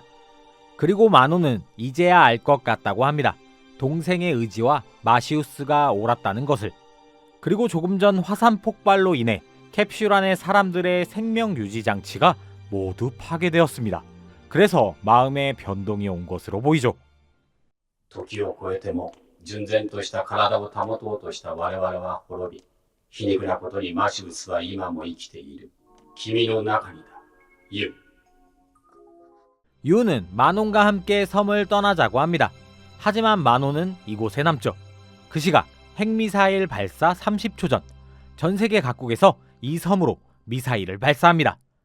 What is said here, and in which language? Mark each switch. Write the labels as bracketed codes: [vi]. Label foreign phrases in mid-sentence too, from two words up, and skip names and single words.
[ko] 그리고 마논은 이제야 알 것 같다고 합니다. 동생의 의지와 마시우스가 옳았다는 것을. 그리고 조금 전 화산 폭발로 인해 캡슐 안의 사람들의 생명 유지 장치가 모두 파괴되었습니다. 그래서 마음의 변동이 온 것으로 보이죠. [ja] 時を超えても純然とした体を保とうとした我々は滅び、皮肉なことにマシウスは今も生きている。君の中にだ、ユウ。 [ko] 유우는 마논과 함께 섬을 떠나자고 합니다. 하지만 마논은 이곳에 남죠. 그 시각 핵미사일 발사 30초 전, 전 세계 각국에서 이 섬으로 미사일을 발사합니다.